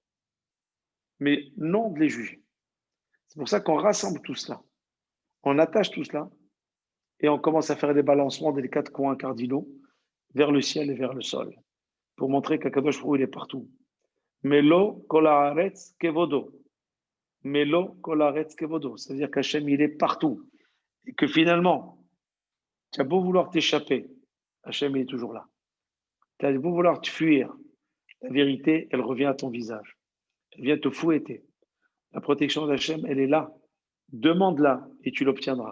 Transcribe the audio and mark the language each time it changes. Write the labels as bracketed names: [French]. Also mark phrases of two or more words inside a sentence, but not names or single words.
[French] Mais non de les juger. C'est pour ça qu'on rassemble tout cela. On attache tout cela et on commence à faire des balancements des quatre coins cardinaux vers le ciel et vers le sol pour montrer qu' [Hebrew] הקדוש ברוך הוא, [French] il est partout. [Hebrew] מלא כל הארץ כבודו. מלא כל הארץ כבודו. [French] C'est-à-dire qu'Hachem, il est partout. Et que finalement, tu as beau vouloir t'échapper, Hachem, il est toujours là. Tu as beau vouloir te fuir, la vérité, elle revient à ton visage. Elle vient te fouetter. La protection d'Hachem, elle est là. Demande-la et tu l'obtiendras.